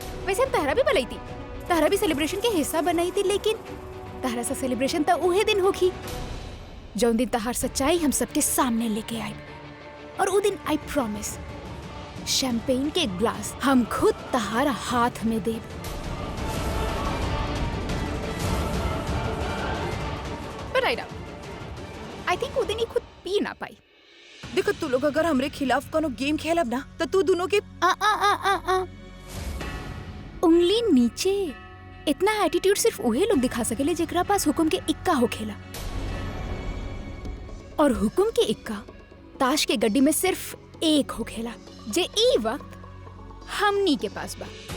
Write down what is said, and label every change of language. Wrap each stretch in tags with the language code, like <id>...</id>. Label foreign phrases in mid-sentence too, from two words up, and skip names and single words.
<bho>वैसे हम तहरा भी बुलाई थी तहरा भी सेलिब्रेशन के हिस्सा बनाई थी लेकिन तहरा सा सेलिब्रेशन तो उहे दिन होगी जौन दिन तहार सच्चाई हम सबके सामने लेके आई और वो दिन आई प्रॉमिस शैंपेन के ग्लास हम खुद तहारा हाथ में देब।</bho> <en>But I doubt. I think</en> <bho>वो दिन ही खुद पी ना पाई। देखो तू लोग अगर हमरे खिलाफ कोनो गेम खेलब ना तो तू दोनों के उंगली नीचे। इतना एटीट्यूड सिर्फ उहे लोग दिखा सकेले जेकरा पास हुकुम के इक्का होखेला और हुकुम के इक्का ताश के गड्डी में सिर्फ एक होखेला जे ई वक्त हमनी के पास बा।</bho>